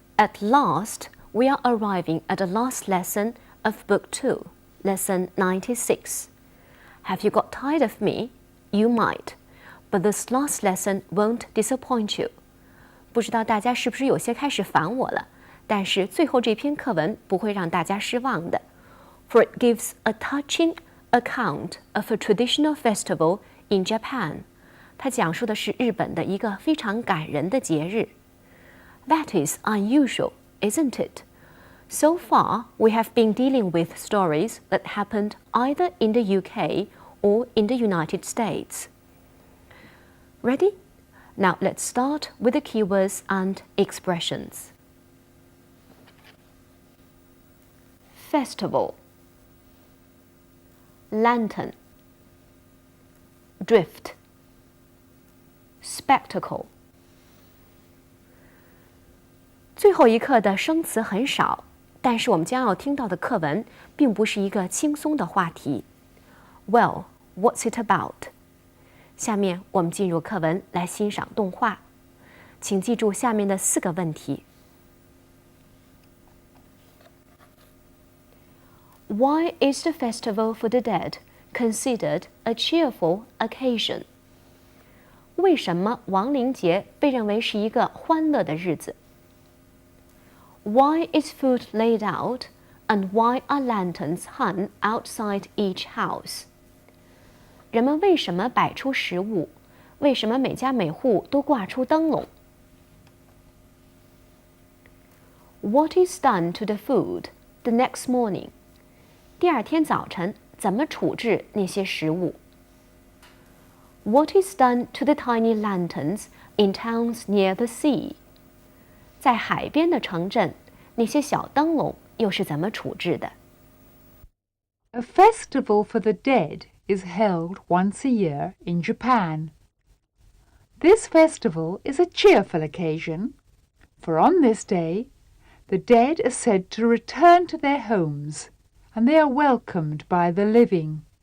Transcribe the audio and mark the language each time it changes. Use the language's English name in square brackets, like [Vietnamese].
[English] At last, we are arriving at the last lesson of Book 2, Lesson 96. Have you got tired of me? You might, but this last lesson won't disappoint you. [Chinese] 不知道大家是不是有些开始烦我了？但是最后这篇课文不会让大家失望的。 [English] For it gives a touching account of a traditional festival in Japan. [Chinese] 它讲述的是日本的一个非常感人的节日。 [English] That is unusual, isn't it? So far, we have been dealing with stories that happened either in the UK or in the United States. Ready? Now let's start with the keywords and expressions. Festival, lantern, drift, spectacle. [Chinese] 最后一课的生词很少，但是我们将要听到的课文并不是一个轻松的话题。 [English] Well, what's it about? [Chinese] 下面我们进入课文来欣赏动画，请记住下面的4个问题。 [English] Why is the festival for the dead considered a cheerful occasion? [Chinese] 为什么亡灵节被认为是一个欢乐的日子？ [English] Why is food laid out, and why are lanterns hung outside each house? [Chinese] 人们为什么摆出食物？为什么每家每户都挂出灯笼？ [English] What is done to the food the next morning? [Chinese] 第二天早晨怎么处置那些食物？ [English] What is done to the tiny lanterns in towns near the sea? [Chinese] 在海边的城镇，那些小灯笼又是怎么处置的？ [English] A festival for the dead is held once a year in Japan. This festival is a cheerful occasion, for on this day, the dead are said to return to their homes, and they are welcomed by the living.